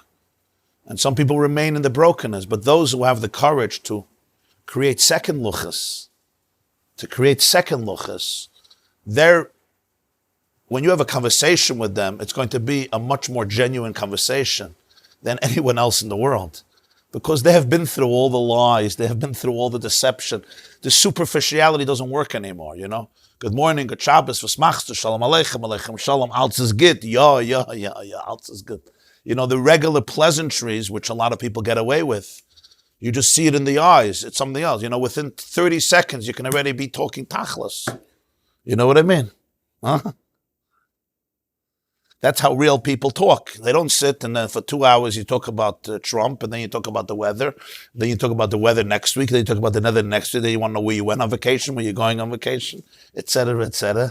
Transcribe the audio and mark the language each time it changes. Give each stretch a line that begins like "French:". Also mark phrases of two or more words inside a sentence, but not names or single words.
English: And some people remain in the brokenness, but those who have the courage to create second luchos, when you have a conversation with them, it's going to be a much more genuine conversation than anyone else in the world. Because they have been through all the lies, they have been through all the deception. The superficiality doesn't work anymore, Good morning, good Shabbos,
Yiddish: וואָס מאַכסט דו,
Hebrew: שלום עליכם, עליכם שלום,
Yiddish: alles is
English: good, yeah,
Yiddish: alles is
English: good. The regular pleasantries, which a lot of people get away with, you just see it in the eyes, it's something else. Within 30 seconds, you can already be talking tachlis. You know what I mean? Huh? That's how real people talk. They don't sit and then for 2 hours you talk about Trump, and then you talk about the weather, then you talk about the weather next week, then you talk about the weather next week, then you want to know where you went on vacation, where you're going on vacation, etc., etc.